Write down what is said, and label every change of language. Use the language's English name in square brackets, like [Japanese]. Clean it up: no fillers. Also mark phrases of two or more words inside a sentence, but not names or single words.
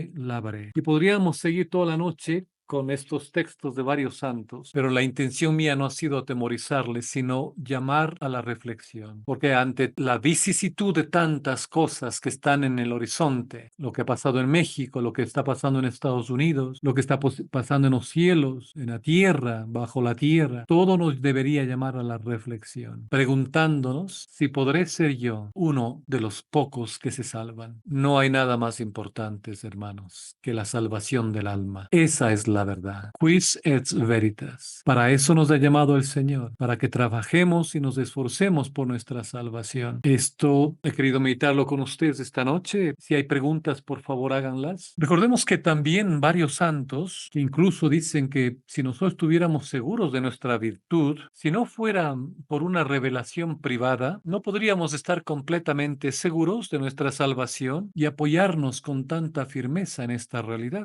[Spanish] Y podríamos seguir toda la noche con estos textos de varios santos, pero la intención mía no ha sido atemorizarles, sino llamar a la reflexión, porque ante la vicisitud de tantas cosas que están en el horizonte, lo que ha pasado en México, lo que está pasando en Estados Unidos, lo que está pasando en los cielos, en la tierra, bajo la tierra, todo nos debería llamar a la reflexión, preguntándonos si podré ser yo uno de los pocos que se salvan. No hay nada más importante, hermanos, que la salvación del alma. Esa es la verdad. [Latin] Quis et veritas. [Spanish] Para eso nos ha llamado el Señor, para que trabajemos y nos esforcemos por nuestra salvación. Esto he querido meditarlo con ustedes esta noche. Si hay preguntas, por favor, háganlas. Recordemos que también varios santos, que incluso dicen que si nosotros estuviéramos seguros de nuestra virtud, si no fuera por una revelación privada, no podríamos estar completamente seguros de nuestra salvación y apoyarnos con tanta firmeza en esta realidad.